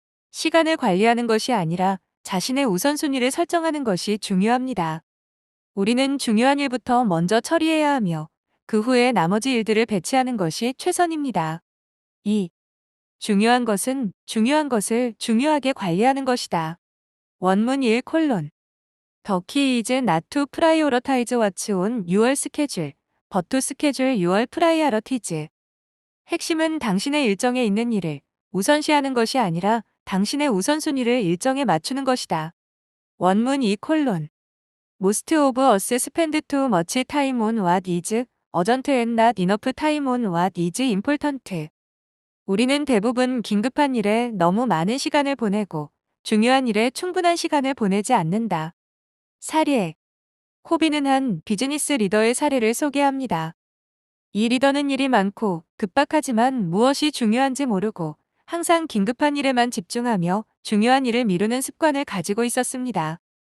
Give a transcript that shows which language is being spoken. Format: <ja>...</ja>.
<ko>시간을 관리하는 것이 아니라 자신의 우선순위를 설정하는 것이 중요합니다. 우리는 중요한 일부터 먼저 처리해야 하며 그 후에 나머지 일들을 배치하는 것이 최선입니다. 2. 중요한 것은 중요한 것을 중요하게 관리하는 것이다. 원문 1 콜론.</ko> <en>The key is not to prioritize what's on your schedule, but to schedule your priorities.</en> <ko>핵심은 당신의 일정에 있는 일을 우선시하는 것이 아니라 당신의 우선순위를 일정에 맞추는 것이다. 원문 2 콜론.</ko> <en>Most of us spend too much time on what is urgent and not enough time on what is important.</en> <ko>우리는 대부분 긴급한 일에 너무 많은 시간을 보내고 중요한 일에 충분한 시간을 보내지 않는다. 사례. 코비는 한 비즈니스 리더의 사례를 소개합니다. 이 리더는 일이 많고 급박하지만 무엇이 중요한지 모르고 항상 긴급한 일에만 집중하며 중요한 일을 미루는 습관을 가지고 있었습니다.</ko>